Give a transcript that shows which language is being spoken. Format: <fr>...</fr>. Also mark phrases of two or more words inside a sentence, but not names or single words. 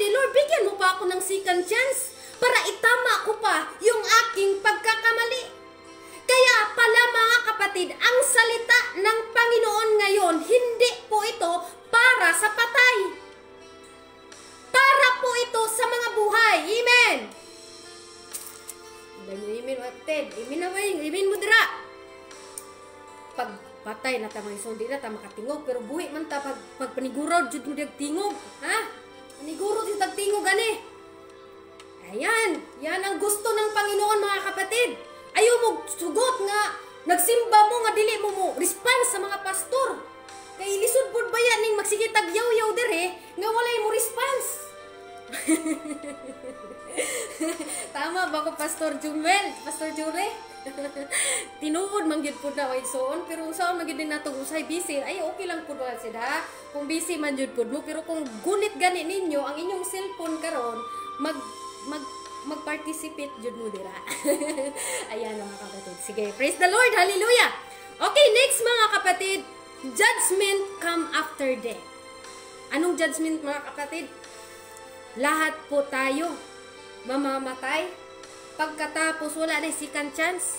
<tl>Lord, bigyan mo pa ako ng</tl> <en>second chance</en> <tl>para itama ko pa yung aking pagkakamali. Kaya pala mga kapatid, ang salita ng Panginoon ngayon, hindi po ito para sa patay. Para po ito sa mga resurrected.</tl> <ceb>Imin mo dira. Pag patay na ta mga igsoon, di na ta makatingog, pero buhi man ta pag panigurod jud mo tingog, ha? Panigurod jud tingog ani.</ceb> <tl>Ayan, yan ang gusto ng Panginoon mga kapatid.</tl> <ceb>Ayaw mo sugot nga nagsimba mo nga dili mo response sa mga pastor. Kay lisod pud ba yan ning magsige tagyaw-yaw dire nga walay mo response. Tama ba ko Pastor Jumel? Pastor Jure? Tinuod man gyud pud na igsoon, pero usaon man gyud nato usay busy. Ay okay lang pud ba sida kung busy man gyud pud mo, pero kung gunit gani ninyo ang inyong cellphone karon, mag-participate jud mo dira.</ceb> <tl>Ayan mga kapatid. Sige,</tl> <en>praise the Lord.</en> <tl>Hallelujah.</tl> <en>Okay, next</en> <tl>mga kapatid,</tl> <en>judgment come after death.</en> <tl>Anong judgment mga kapatid? Lahat po tayo mamamatay pagkatapos wala na</tl> <en>second chance.</en>